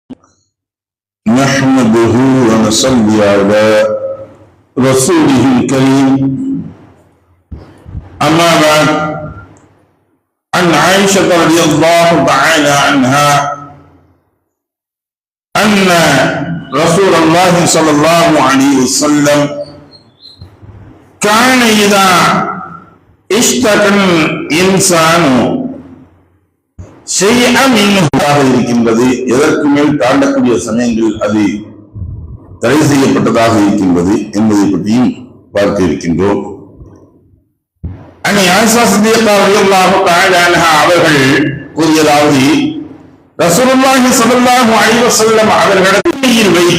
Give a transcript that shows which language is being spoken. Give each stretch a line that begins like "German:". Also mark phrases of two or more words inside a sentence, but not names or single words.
Arabic: نحمده ونصلي على رسوله الكريم أما بعد عن عائشة رضي الله تعالى عنها أن رسول الله صلى الله عليه وسلم كان إذا اشتكى الإنسان
Tamil: இருக்கின்றது, எதற்கு மேல் தாண்டக்கூடிய சமயங்கள் அது தடை செய்யப்பட்டதாக இருக்கின்றது என்பதை பற்றியும் பார்க்க இருக்கின்றோம். ஆயிஷா சித்திகா
Arabic: رضي الله تعالى عنها
Tamil: அவர்கள் கூறியதாவது, ரசூலுல்லாஹி
Arabic: صلى الله عليه وسلم
Tamil: அவர்களிடத்தில்